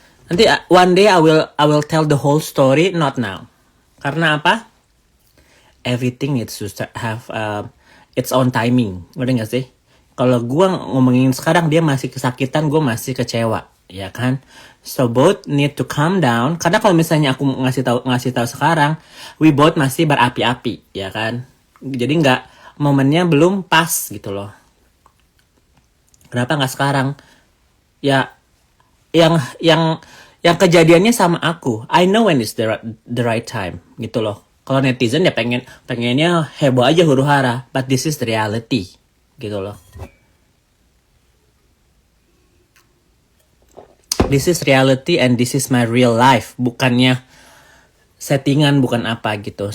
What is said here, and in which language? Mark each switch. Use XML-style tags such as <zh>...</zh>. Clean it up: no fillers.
<en>Nanti one day I will tell the whole story, not now.</en> <id>Karena apa?</id> <en>Everything needs to have its own timing.</en> <id>Ngerti gak sih? Kalau gue ngomongin sekarang dia masih kesakitan, gue masih kecewa, ya kan?</id> <en>So both need to calm down.</en> <id>Karena kalau misalnya aku ngasih tahu sekarang,</id> <en>we both</en> <id>masih berapi-api, ya kan? Jadi nggak, momennya belum pas gitu loh. Kenapa nggak sekarang? Ya, yang kejadiannya sama aku.</id> <en>I know when it's the right time,</en> <id>gitu loh. Kalau netizen ya pengennya heboh aja huru hara,</id> <en>but this is the reality,</en> <id>gitu loh.</id> <en>This is reality and this is my real life,</en> <id>bukannya settingan, bukan apa gitu.</id>